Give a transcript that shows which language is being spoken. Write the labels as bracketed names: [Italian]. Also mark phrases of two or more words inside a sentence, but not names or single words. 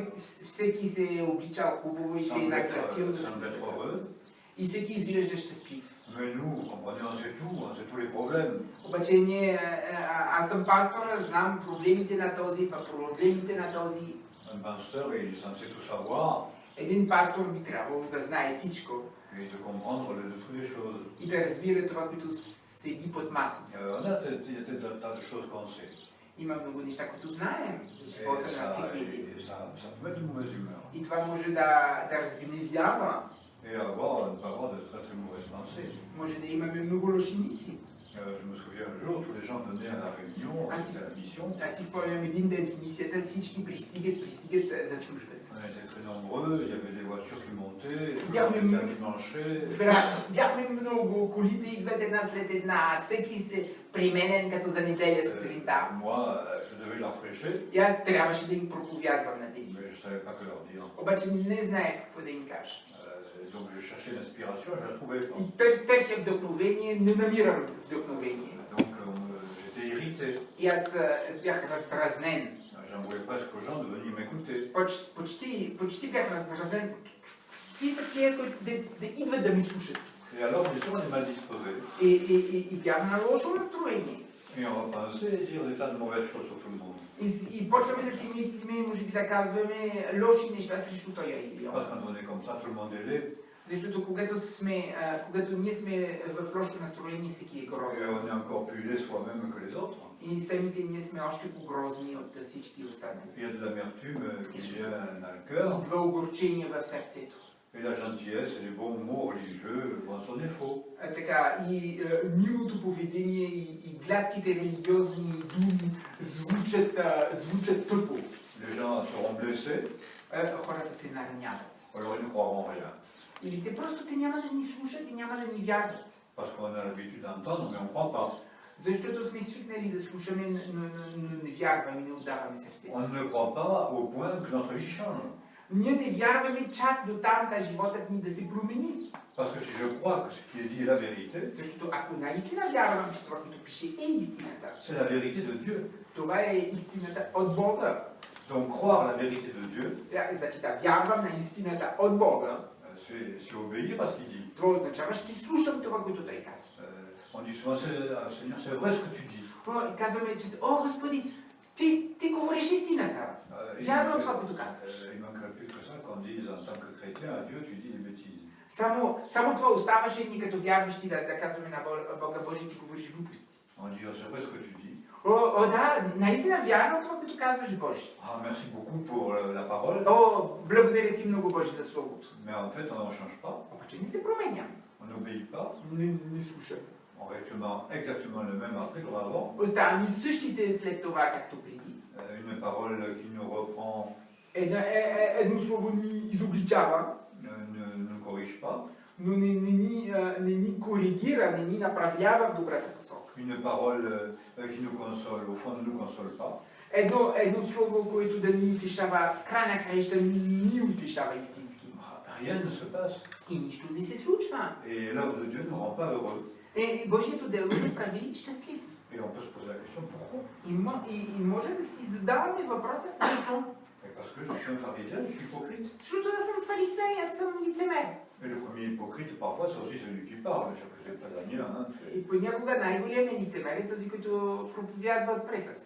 [Bulgarian] Всеки се е обличал хубаво и се е нагласил да [French] semble être heureux. [Bulgarian] И всеки изглежда щастлив. [French] Mais nous, vous comprenez, on sait tout, on sait tous les problèmes. [Bulgarian] Обаче ние, аз съм пастор, знам проблемите на този, проблемите на този. [French] Un pasteur, il est censé tout savoir. [Bulgarian] Един пастор би трябвало да знае всичко. [French] Et de comprendre le dessous des choses. [Bulgarian] И да разбира това, което седи под масата. [French] On a des tas de choses qu'on sait. [Bulgarian] Има много неща, които знаем за живота на всеки един. [French] Ça peut mettre de mauvaise humeur. [Bulgarian] И това може да разгневява. [French] Et avoir de très très mauvaises pensées. [Bulgarian] Може да имаме много лоши мисли. [French] Je me souviens un jour, tous les gens venaient à la réunion, à la mission. [Bulgarian] Аз си спомням един ден в мисията, всички пристигат за службата. [French] On était très nombreux, il y avait des voitures qui montaient, qui marchaient. [Bulgarian] Бяхме много, колите идват една след една, всеки се применен като за неделя сутринта. [French] Moi, je devais leur prêcher. [Bulgarian] И аз трябваше да им проповядвам на тези. [French] Mais je ne savais pas que leur dire. [Bulgarian] Обаче не знаех какво да им кажа. [French] Donc je cherchais l'inspiration, je ne la trouvais pas. [Bulgarian] И търся вдъхновение, не намирам вдъхновение. [French] Donc j'étais irrité. [Bulgarian] И аз бях раздразнен. [French] J'en voulais presque aux gens de venir m'écouter. [Bulgarian] Почти бях раздразнен. Какви са тия, които да идват да ми слушат? [French] Et alors, bien sûr, on est mal disposé. [Bulgarian] И бях на лошо настроение. [French] Et on va penser et dire des tas de mauvaises choses sur tout le monde. [Bulgarian] И почваме да си мислиме, може би да казваме лоши неща срещу той или он. [French] Parce que quand on est comme ça, tout le monde est laid. [Bulgarian] Защото когато ние сме в лошо настроение, всеки е [French] Et [Bulgarian] грозен. [French] on est encore plus laid soi-même que les autres. [Bulgarian] И самите ние сме още по-грозни от всички останали. [French] Il y a de l'amertume qui vient dans le cœur. [Bulgarian] Идва огорчение в сърцето. [French] Et la gentillesse et les bons mots religieux vont sonner faux. [Bulgarian] Така, и милото поведение и гладките религиозни думи звучат тъпо. [French] Les gens seront blessés, [Bulgarian] Хората се нараняват. [French] alors ils ne croiront rien. [Bulgarian] Или те просто те няма да ни слушат и няма да ни вярват. [French] Parce qu'on a l'habitude d'entendre, mais on ne croit pas. [Bulgarian] Защото сме свикнали да слушаме, но не вярваме, не отдаваме сърцето. [French] On ne croit pas au point que notre vie change. [Bulgarian] Ние не вярваме чак до там да животът ни да се промени. [French] Parce que si je crois que ce qui est dit est la vérité, [Bulgarian] Защото ако наистина вярвам, че това, което пише, е истината, [French] c'est la vérité de Dieu. [Bulgarian] това е истината от Бога. [French] Donc croire la vérité de Dieu, [Bulgarian] Значи да вярвам на истината от Бога, [French] c'est obéir à ce qu'il dit. [Bulgarian] това означава, ще слушам това, което той казва. [French] On dit souvent, Seigneur, c'est vrai ce que tu dis. [Bulgarian] Казваме, че о, Господи, ти говориш истината. Вярно това, което казваш. [French] Il manquerait plus que ça qu'on dise en tant que chrétien à Dieu, tu dis des bêtises. [Bulgarian] Само това оставаше ни като вярващи да казваме на Бога Божий, ти говориш глупости. [French] On dit, c'est vrai ce que tu dis. [Bulgarian] О, да, наистина вярно това, което казваш, Боже. [French] Ah, merci beaucoup pour la parole. [Bulgarian] О, благодаря ти много, Боже, за Словото. [French] Mais en fait, on n'en change pas. [Bulgarian] Обаче не се променяме. [French] On n'obéit pas. [Bulgarian] Не слушаме. [French] On réclame exactement le même après qu'avant. [Bulgarian] Оставаме същите след това, както преди. [French] Une parole qui nous reprend [Bulgarian] Едно слово ни изобличава, [French] ne nous corrige pas. [Bulgarian] но не ни коригира, не ни направлява в добрата посока. [French] Une parole qui nous console, au fond ne nous console pas. [Bulgarian] Едно слово, което да ни утешава, в край на краища ни утешава истински. [French] Rien ne se passe. [Bulgarian] И нищо не се случва. [French] Et l'œuvre de Dieu ne nous rend pas heureux. [Bulgarian] Божието дело ни прави щастлив. [French] Et on peut se poser la question pourquoi? [Bulgarian] И може да си задаваме въпроса, защо? [French] Parce que je suis un pharisien, je suis hypocrite. [Bulgarian] Защото аз съм фарисей, аз съм лицемер. [French] Et le premier hypocrite, parfois, c'est aussi celui qui parle. Je ne sais pas Daniel. Hein, [Bulgarian] И понякога най-големият лицемер е този, който проповядва пред нас.